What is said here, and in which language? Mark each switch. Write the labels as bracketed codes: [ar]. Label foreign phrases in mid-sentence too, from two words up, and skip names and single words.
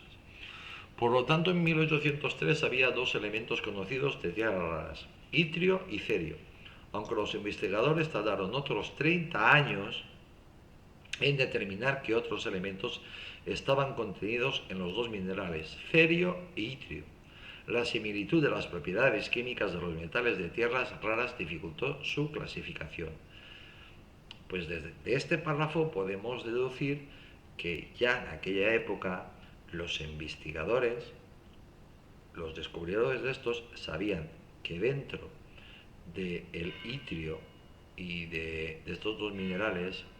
[es] Por lo tanto, en 1803 había dos elementos conocidos de tierras raras, ytrio y cerio, aunque los investigadores tardaron otros 30 años en determinar qué otros elementos estaban contenidos en los dos minerales, cerio e ytrio. La similitud de las propiedades químicas de los metales de tierras raras dificultó su clasificación. Pues desde este párrafo podemos deducir que ya en aquella época los investigadores, los descubridores de estos, sabían que dentro del ytrio y de estos dos minerales